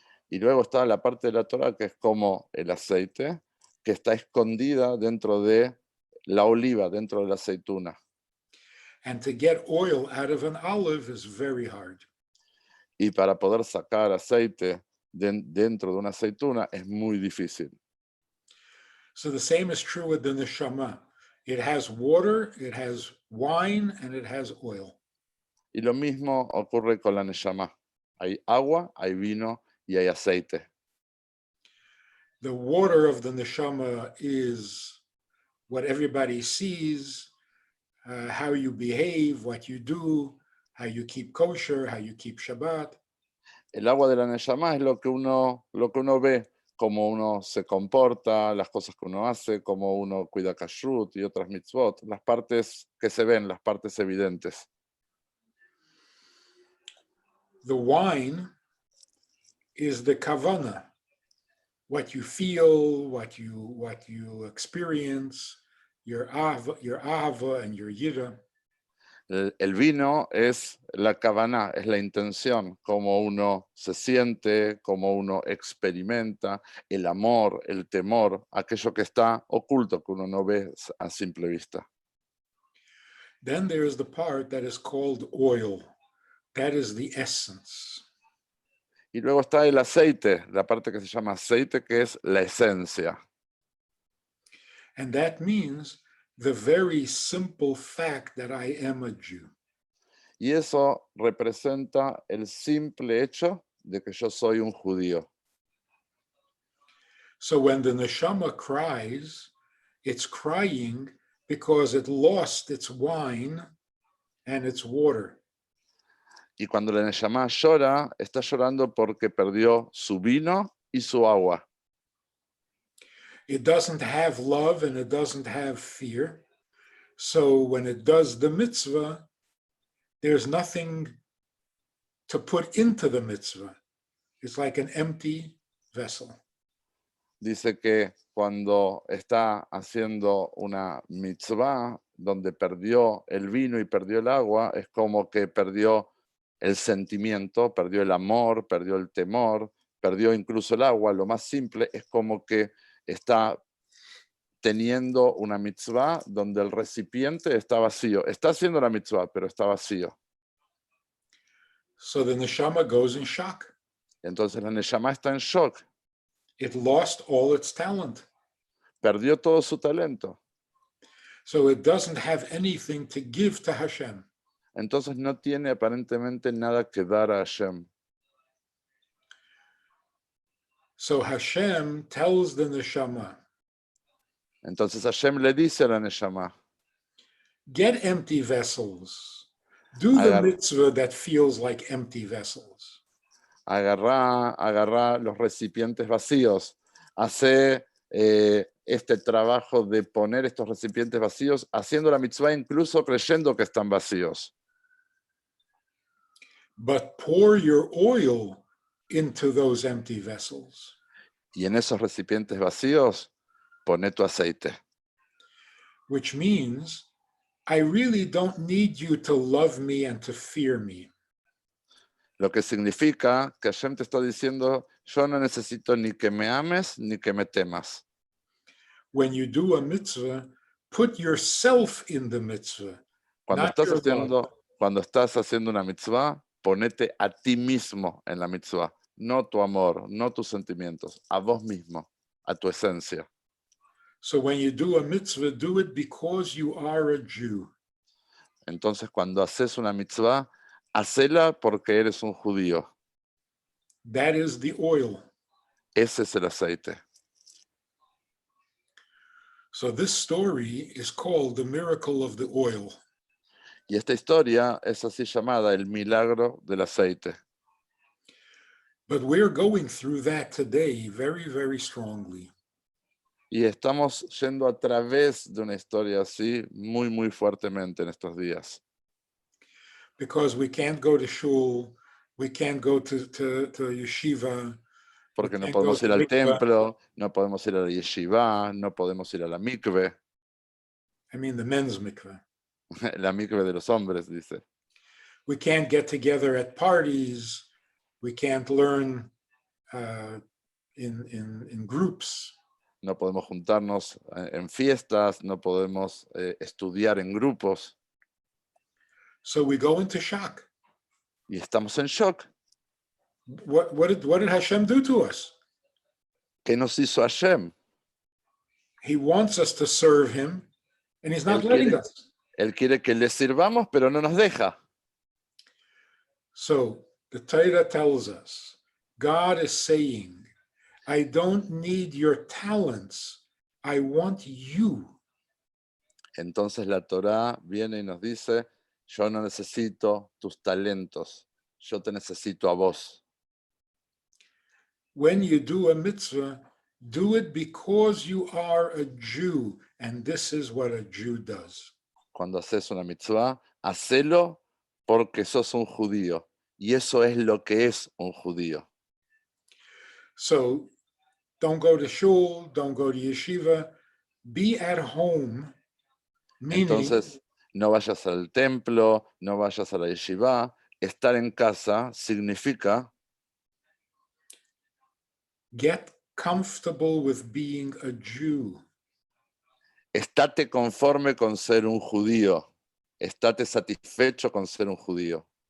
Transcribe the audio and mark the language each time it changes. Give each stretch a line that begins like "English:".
Spanish: Y luego está la parte de la Torah que es como el aceite, que está escondida dentro de la oliva, dentro de la aceituna.
English: And to get oil out of an olive is very hard.
Spanish: Y para poder sacar aceite dentro de una aceituna es muy difícil.
English: So the same is true with the neshama. It has water, it has wine, and it has oil.
Spanish: Y lo mismo ocurre con la Neshama. Hay agua, hay vino y hay aceite.
English: The water of the neshama is what everybody sees, how you behave, what you do, how you keep kosher, how you keep Shabbat.
Spanish: El agua de la Neshama es lo que uno ve, cómo uno se comporta, las cosas que uno hace, cómo uno cuida kashrut y otras mitzvot, las partes que se ven, las partes evidentes.
English: The wine is the kavana, what you feel, what you experience, your ahava and your yira.
Spanish: El vino es la kavaná, es la intención, cómo uno se siente, cómo uno experimenta, el amor, el temor, aquello que está oculto, que uno no ve a simple vista.
English: Then there is the part that is called oil. That is the essence.
Spanish: Y luego está el aceite, la parte que se llama aceite, que es la esencia.
English: And that means the very simple fact that I am a Jew.
Spanish: Y eso representa el simple hecho de que yo soy un judío.
English: So when the neshama cries, it's crying because it lost its wine and its water.
Spanish: Y cuando la Neshama llora, está llorando porque perdió su vino y su agua.
English: It doesn't have love and it doesn't have fear. So when it does the mitzvah, there's nothing to put into the mitzvah. It's like an empty vessel.
Spanish: Dice que cuando está haciendo una mitzvah donde perdió el vino y perdió el agua, es como que perdió el sentimiento, perdió el amor, perdió el temor, perdió incluso el agua. Lo más simple es como que está teniendo una mitzvah donde el recipiente está vacío. Está haciendo la mitzvah, pero está vacío.
English: So the neshama goes in shock.
Spanish: Entonces la Neshama está en shock.
English: It lost all its talent.
Spanish: Perdió todo su talento.
English: So it doesn't have anything to give to Hashem.
Spanish: Entonces no tiene aparentemente nada que dar a Hashem.
English: So Hashem tells the neshama,
Spanish: Entonces Hashem le dice a la Neshama,
English: get empty vessels. Do the mitzvah that feels like empty vessels.
Spanish: agarrá los recipientes vacíos, hace este trabajo de poner estos recipientes vacíos, haciendo la mitzvah incluso creyendo que están vacíos.
English: But pour your oil into those empty vessels.
Spanish: Y en esos recipientes vacíos, poné tu aceite.
English: Which means, I really don't need you to love me and to fear me.
Spanish: Lo que significa que Hashem te está diciendo, yo no necesito ni que me ames ni que me temas.
English: When you do a mitzvah, put yourself in the mitzvah.
Spanish: Cuando
English: not your love.
Spanish: estás haciendo una mitzvah, ponete a ti mismo en la mitzvah. No tu amor, no tus sentimientos, a vos mismo, a tu esencia.
English: So when you do a mitzvah, do it because you are a Jew.
Spanish: Entonces cuando haces una mitzvah, hacela porque eres un judío.
English: That is the oil.
Spanish: Ese es el aceite.
English: So this story is called the miracle of the oil.
Spanish: Y esta historia es así llamada, el milagro del aceite.
English: But we're going through that today very, very strongly.
Spanish: Y estamos yendo a través de una historia así muy, muy fuertemente en estos días.
English: Because we can't go to shul, we can't go to yeshiva.
Spanish: Porque no
English: can't
Spanish: podemos
English: go
Spanish: ir
English: to
Spanish: al
English: mikveh.
Spanish: templo, no podemos ir a la yeshiva, no podemos ir a la mikve.
English: I mean the men's mikveh.
Spanish: La mikve de los hombres, dice.
English: We can't get together at parties. We can't learn in groups.
Spanish: No podemos juntarnos en fiestas, no podemos estudiar en grupos.
English: So we go into shock.
Spanish: Y estamos en shock.
English: What did Hashem do to us?
Spanish: ¿Qué nos hizo Hashem?
English: He wants us to serve him, and he's not letting us.
Spanish: Él quiere que le sirvamos, pero no nos deja.
English: So the Torah tells us, God is saying, I don't need your talents, I want you.
Spanish: Entonces la Torá viene y nos dice, yo no necesito tus talentos, yo te necesito a vos.
English: When you do a mitzvah, do it because you are a Jew, and this is what a Jew does.
Spanish: Cuando haces una mitzvah, hacelo porque sos un judío. Y eso es lo que es un judío.
English: So don't go to shul, don't go to yeshiva, be at home, meaning
Spanish: Entonces, no vayas al templo, no vayas a la yeshiva. Estar en casa significa
English: get comfortable with being a Jew.
Spanish: estate conforme con ser un judío. Estate satisfecho con ser un judío.